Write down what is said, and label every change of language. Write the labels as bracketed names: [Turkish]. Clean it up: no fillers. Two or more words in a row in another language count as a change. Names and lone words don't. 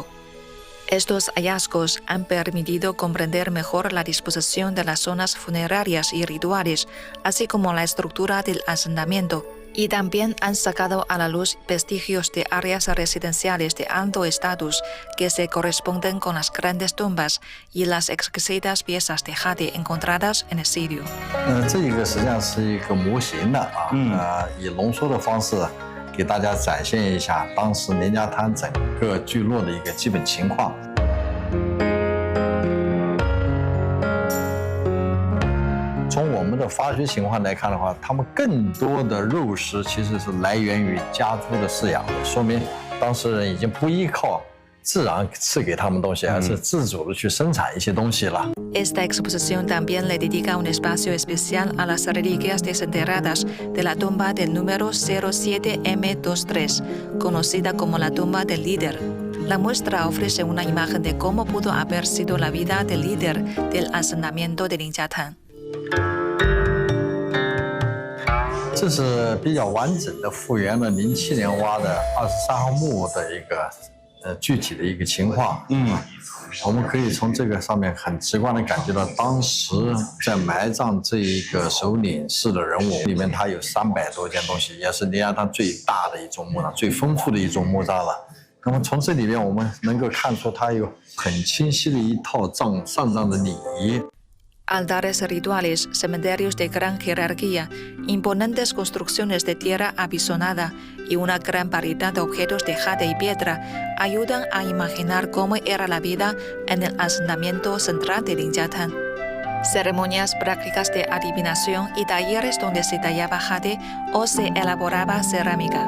[Spanish] Estos hallazgos han permitido comprender mejor la disposición de las zonas funerarias y rituales, así como la estructura del asentamiento, y también han sacado a la luz vestigios de áreas residenciales de alto estatus que se corresponden con las grandes tumbas y las exquisitas piezas de jade encontradas en el sitio. [Chinese] 这一个实际上是一个模型的以浓缩的方式给大家展现一下当时宁家滩整个聚落的一个基本情况。从我们的发掘情况来看的话，他们更多的肉食其实是来源于家猪的饲养，说明当事人已经不依靠自然赐给他们东西，而是自主的去生产一些东西了。 [Spanish] Esta exposición también le dedica un espacio especial a las reliquias desenterradas de la tumba del número 07M23, conocida como la tumba del líder. La muestra ofrece una imagen de cómo pudo haber sido la vida del líder del asentamiento de Linjiatán. [Chinese] 这是比较完整的复原了07年挖的23号墓的一个具体的一个情况。我们可以从这个上面很直观的感觉到，当时在埋葬这一个首领式的人物里面，它有300多件东西，也是临安滩最大的一种墓葬，最丰富的一种墓葬了。那么从这里面我们能够看出，它有很清晰的一套上葬的礼仪。 [Spanish] Altares rituales, cementerios de gran jerarquía, imponentes construcciones de tierra apisonada y una gran variedad de objetos de jade y piedra ayudan a imaginar cómo era la vida en el asentamiento central de Linjiatán. Ceremonias prácticas de adivinación y talleres donde se tallaba jade o se elaboraba cerámica.